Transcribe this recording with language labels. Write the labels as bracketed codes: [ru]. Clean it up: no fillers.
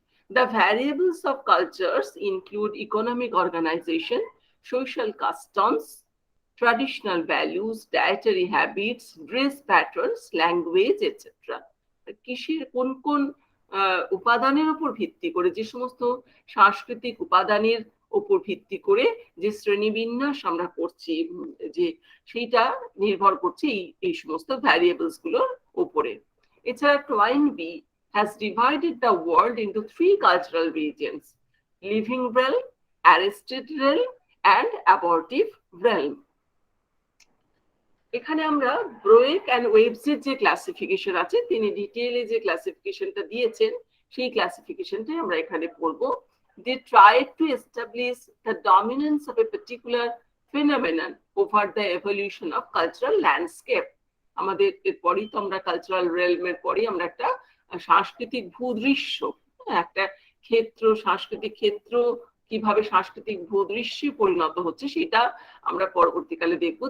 [en] The variables of cultures include economic organization, social customs, traditional values, dietary habits, dress patterns, language, etc. [bn] কিসের কোন কোন উপাদানের উপর ভিত্তি করে, যে সমস্ত সাংস্কৃতিক উপাদানের উপর ভিত্তি করে যে শ্রেণীবিন্যাস আমরা করছি, যে সেইটা নির্ভর করছে এই সমস্ত ভ্যারিয়েবলস গুলোর উপরে। [en] এছাড়া Toynbee has divided the world into 3 cultural regions: living realm, arrested realm, and abortive realm। [bn] এখানে আমরা ব্রোয়েক অ্যান্ড ওয়েবসের যে ক্লাসিফিকেশন আছে, তিনি ডিটেইলে যে ক্লাসিফিকেশনটা দিয়েছেন, সেই ক্লাসিফিকেশনটাই আমরা এখানে পড়বো। [en] They tried to establish the dominance of a particular phenomenon over the evolution of cultural landscape। [bn] আমাদের এরপরই তো আমরা কালচারাল রেলমের পরেই আমরা একটা সাংস্কৃতিক ভূদৃশ্য, একটা ক্ষেত্র, সাংস্কৃতিক ক্ষেত্র কিভাবে সাংস্কৃতিক ভূদৃশ্যে পরিণত হচ্ছে সেটা আমরা পরবর্তীকালে দেখবো।